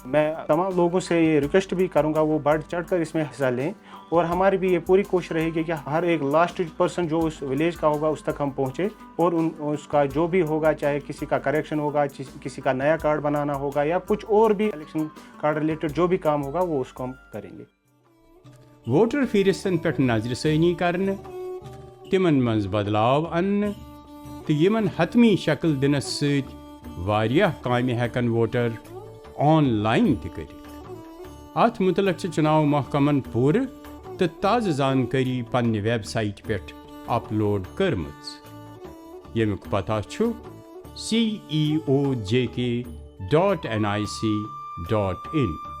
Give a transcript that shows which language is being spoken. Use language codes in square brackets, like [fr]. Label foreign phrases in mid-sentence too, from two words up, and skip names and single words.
[ur] میں تمام لوگوں سے یہ ریکویسٹ بھی کروں گا وہ بڑھ چڑھ کر اس میں حصہ لیں, اور ہماری بھی یہ پوری کوشش رہے گی کہ ہر ایک [en] last person [ur] جو اس ولیج کا ہوگا اس تک ہم پہنچے, اور اس کا جو بھی ہوگا, چاہے کسی کا کریکشن ہوگا, کسی کا نیا کارڈ بنانا ہوگا, یا کچھ اور بھی [en] election card related [ur] جو بھی کام ہوگا وہ اس کو ہم کریں گے. [ks] ووٹر فہرستن پٮ۪ٹھ نظرِ ثٲنی کرنہٕ, تِمن منٛز بدلاو اننہٕ تہٕ یِمن حتمی شکل دِنس سۭتۍ واریاہ کامہِ ہٮ۪کن ووٹر آن لائن تہِ کٔرِتھ. اتھ مُتعلق چھِ چُناو محکمن پوٗرٕ تہٕ تازٕ زانکٲری پننہِ ویب سائٹہِ پٮ۪ٹھ اپلوڈ کٔرمٕژ, ییٚمیُک پتہ چھُ ceojk.nic.in.